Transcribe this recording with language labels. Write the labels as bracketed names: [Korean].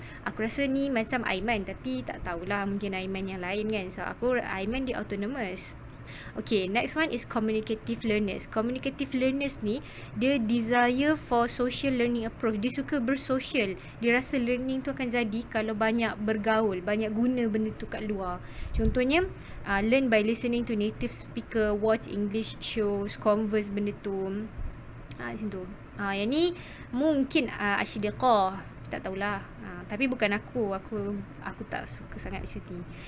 [Malay] Aku rasa ni macam Aiman, tapi tak tahulah, mungkin Aiman yang lain kan. So Aiman dia autonomous. [English] Okay, next one is communicative learners. Communicative learners [Malay] ni, dia [English] desire for social learning approach. [Malay] Dia suka bersosial. Dia rasa learning tu akan jadi kalau banyak bergaul, banyak guna benda tu kat luar. [English] Contohnya, learn by listening to native speaker, watch English shows, converse [Malay] benda tu. Macam tu. Yang ni mungkin asyidiqah. Tak tahulah. Tapi bukan aku tak suka sangat macam ni.